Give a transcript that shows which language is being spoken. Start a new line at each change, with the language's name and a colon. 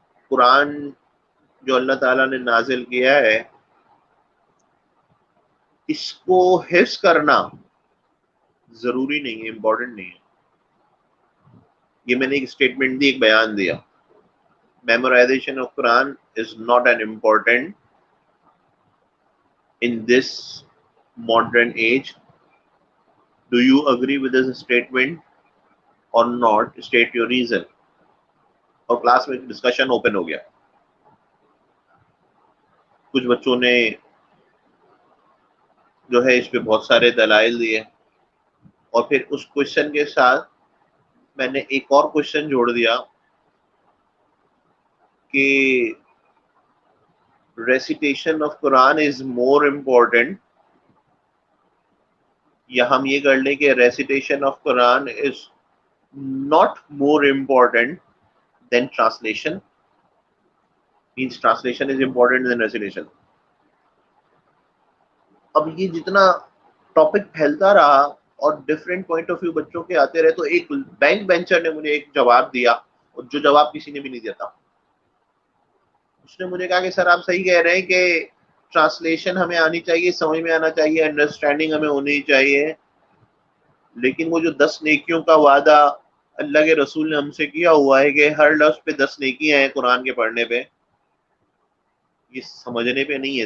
Urdu: قرآن جو اللہ تعالیٰ نے نازل کیا ہے، اس کو حفظ کرنا ضروری نہیں ہے، امپورٹنٹ نہیں ہے. یہ میں نے ایک اسٹیٹمنٹ دی، ایک بیان دیا.
English: Memorization of Quran is not an important in this modern age. Do you agree with this statement or not? State your reason.
Urdu: اور کلاس میں ڈسکشن اوپن ہو گیا. کچھ بچوں نے جو ہے اس پہ بہت سارے دلائل دیے، اور پھر اس کوشچن کے ساتھ میں نے ایک اور کوشچن جوڑ دیا کہ
English: recitation of Quran is more important,
Urdu: یا ہم یہ کر لیں کہ
English: Recitation of Quran is not more important than translation. Means translation is important than recitation.
Urdu: اب یہ جتنا ٹاپک پھیلتا رہا اور ڈفرینٹ پوائنٹ آف ویو بچوں کے آتے رہے، تو ایک بینک بینچر نے مجھے ایک جواب دیا، اور جو جواب کسی نے بھی نہیں دیا تھا. اس نے مجھے کہا کہ سر آپ صحیح کہہ رہے ہیں کہ ٹرانسلیشن ہمیں آنی چاہیے، سمجھ میں آنا چاہیے، انڈرسٹینڈنگ ہمیں ہونی چاہیے، لیکن وہ جو 10 نیکیوں کا وعدہ اللہ کے رسول نے ہم سے کیا ہوا ہے کہ ہر لفظ پہ 10 نیکیاں ہیں قرآن کے پڑھنے پہ، یہ سمجھنے پہ نہیں ہے.